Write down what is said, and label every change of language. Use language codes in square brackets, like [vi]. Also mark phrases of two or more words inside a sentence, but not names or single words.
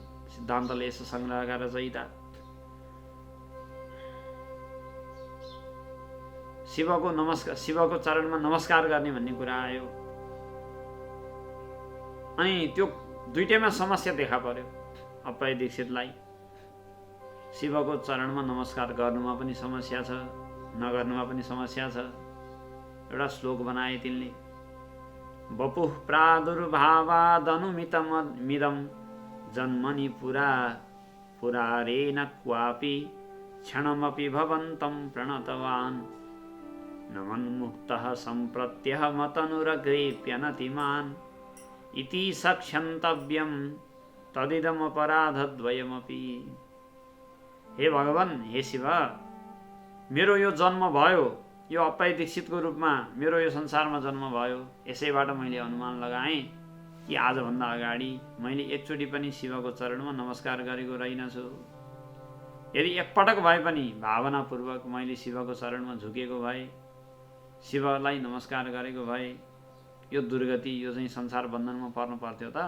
[ne] सिद्धान्तले यसो सङ्ग्रहका रचयिता। शिवको चरणमा नमस्कार गर्ने भन्ने कुरा आयो। अनि त्यो दुईटैमा समस्या देखा पर्यो अप्पय दीक्षितलाई। शिवको चरणमा नमस्कार गर्नुमा पनि समस्या छ, नगर्नुमा पनि समस्या छ। एउटा श्लोक बनाए तिनले, [sa] वपुः प्रादुर्भावादनुमितमिदं जन्मनि पुरारेण क्वापि क्षणमपि भवन्तं प्रणतवान् नमन्मुक्तः सम्प्रत्यहमतनुरग्रेप्यनतिमान् इति सक्षन्तव्यं तदिदमपराधद्वयमपि। [ne] हे भगवान्, हे शिव, मेरो यो जन्म भयो, यो अप्पय दीक्षितको रूपमा मेरो यो संसारमा जन्म भयो। यसैबाट मैले अनुमान लगाएँ कि आजभन्दा अगाडि मैले एकचोटि पनि शिवको चरणमा नमस्कार गरेको रहेनछु। यदि एकपटक भए पनि भावनापूर्वक मैले शिवको चरणमा झुकेको भए, शिवलाई नमस्कार गरेको भए, यो दुर्गति, यो चाहिँ संसार बन्धनमा पर्नु पर्थ्यो त?